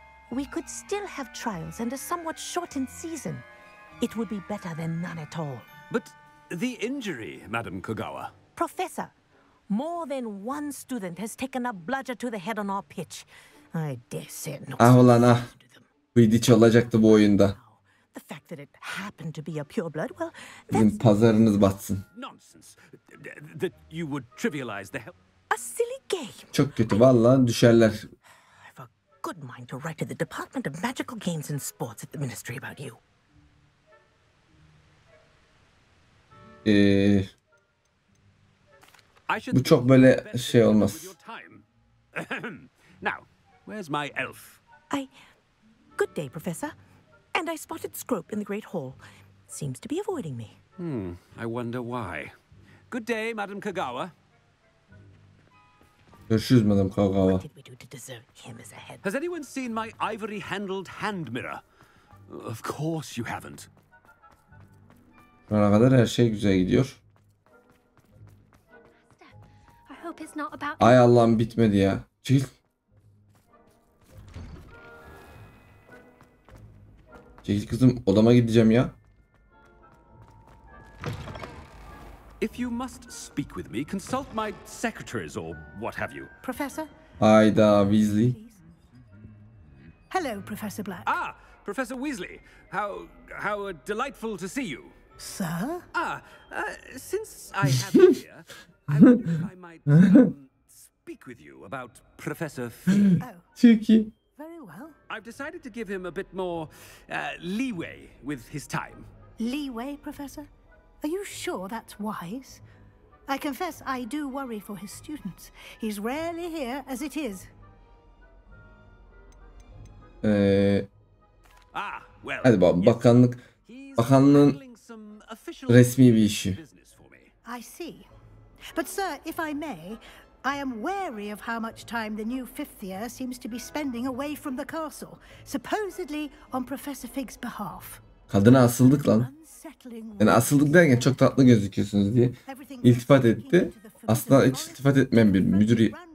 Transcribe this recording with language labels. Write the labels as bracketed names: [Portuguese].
[English] We could still have trials and a somewhat shortened season. It would be better than none at all. But the injury, Madam Kogawa. Professor, more than one student has taken a bludger to the head on our pitch. I dare say it not. [Turkish] Ah ulan ah. Quidditch olacaktı bu oyunda. [English] The fact that it happened to be a pureblood, well, [Turkish] Sizin pazarınız batsın. [English] Nonsense. That you would trivialize the hell. a silly game. [Turkish] Çok kötü. Vallahi düşerler. [English] I've a good mind to write to the Department of Magical Games and Sports at the Ministry about you. I should [Turkish] Bu çok böyle şey olmaz. [English] with your time. Now, where's my elf? Good day, Professor. And I spotted Scrope in the Great Hall. Seems to be avoiding me. I wonder why. Good day, Madam Kogawa. [Turkish] Görüşürüz Madam Kagawa. [English] What did we do to deserve him as a head? Has anyone seen my ivory-handled hand mirror? Of course you haven't. [Turkish] Şu ana kadar her şey güzel gidiyor. [English] I hope it's not about. [Turkish] Ay Allah'ım bitmedi ya. Çekil. Çekil kızım, odama gideceğim ya. [English] If you must speak with me, consult my secretaries or what have you. Professor? [Turkish] Hayda Weasley. [English] Hello, Professor Black. Ah, Professor Weasley. How delightful to see you. Sir? Since I have you here, I wonder if I might speak with you about Professor Fig. [Turkish] Çok iyi. [English] Very well. I've decided to give him a bit more leeway with his time. Leeway, Professor? Are you sure that's wise? I confess I do worry for his students. He's rarely here as it is. Well, [Turkish] Hadi bakalım, bakanlığın resmi bir işi. [English] I see. But sir, if I may, I am wary of how much time the new fifth year seems to be spending away from the castle, supposedly on Professor Fig's behalf. [Turkish] Kadına asıldık lan. Yani asıldık derken çok tatlı gözüküyorsunuz diye iltifat etti. Aslında hiç iltifat etmeyen bir müdür.